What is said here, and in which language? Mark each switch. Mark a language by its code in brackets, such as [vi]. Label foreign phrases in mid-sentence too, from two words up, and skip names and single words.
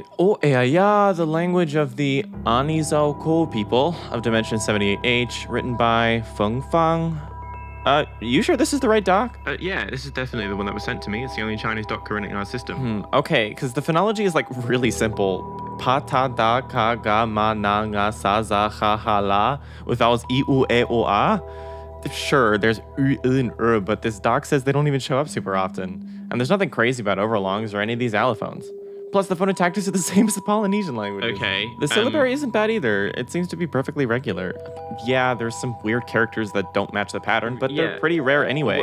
[en] Yeah, the language of the Anizao people of Dimension 78H, written by Feng Fang. You sure this is the right doc? Yeah, this is definitely the one that was sent to me. It's the only Chinese doc currently in our system. Okay, because the phonology is like really simple. Pa ta da ka ga ma na nga sa za ha ha la with vowels I u e o a. Sure, there's u and but this doc says they don't even show up super often. And there's nothing crazy about overlongs or any of these allophones. Plus, the phonotactics are the same as the Polynesian languages. Okay. The syllabary isn't bad either. It seems to be perfectly regular. Yeah, there's some weird characters that don't match the pattern, but they're pretty rare anyway.